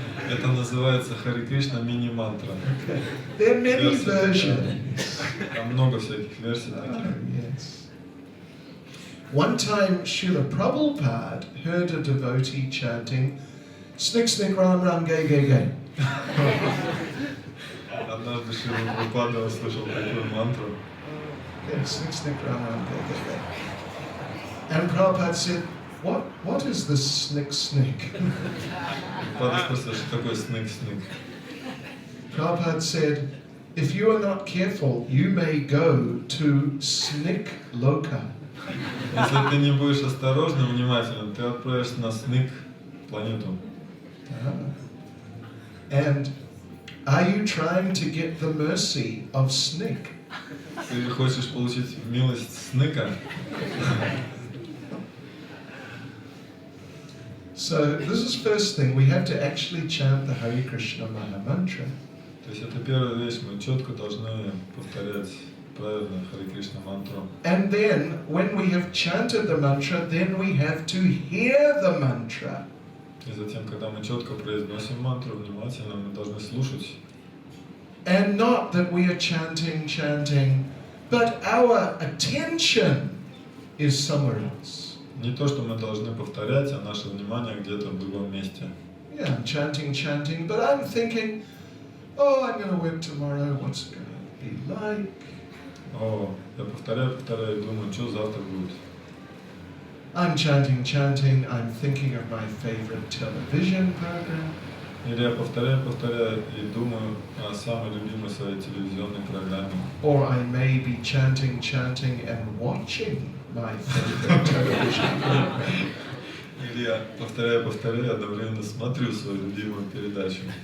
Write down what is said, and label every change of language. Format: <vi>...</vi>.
<ru>Это называется Харе Кришна мини-мантра.</ru> <en>There are many versions.</en> <ru>Там много всяких версий Oh, таких. yes.</ru> <en>One time Srila Prabhupada heard a devotee chanting, Snick, snick, ram, ram, gay, gay, gay.</en> <ru>Однажды Шрила Прабхупада услышал такую мантру.</ru> <en>Yeah, snick, snick, ram, ram, gay, gay, gay. And Prabhupada said, what is this snick, snick?</en> <ru>Прабхупада спросил, что такое сник-сник.</ru> <en>Prabhupada said, if you are not careful, you may go to Snick Loka.</en> <ru>Если ты не будешь осторожным, внимательным, ты отправишься на сник планету.</ru> <en>And are you trying to get the mercy of Snick?</en> <ru>Ты хочешь получить милость сника?</ru> <en>So this is first thing, we have to actually chant the Hare Krishna Maha Mantra.</en> <ru>То есть это первая вещь, мы четко должны повторять правильно Харе Кришна мантру.</ru> <en>And then, when we have chanted the mantra, then we have to hear the mantra.</en> <ru>И затем, когда мы четко произносим мантру, внимательно, мы должны слушать.</ru> <en>And not that we are chanting, but our attention is somewhere else.</en> <ru>Не то, что мы должны повторять, а наше внимание где-то в другом месте.</ru> <en>Yeah, I'm chanting, but I'm thinking, oh, I'm going to work tomorrow, what's it going to be like?</en> <ru>О, я повторяю, и думаю, что завтра будет.</ru> <en>I'm chanting, I'm thinking of my favorite television program.</en> <ru>Или я повторяю и думаю о самой любимой своей телевизионной программе.</ru> <en>Or I may be chanting and watching my favorite television program.</en> <ru>Или я повторяю, одновременно смотрю свою любимую передачу.</ru>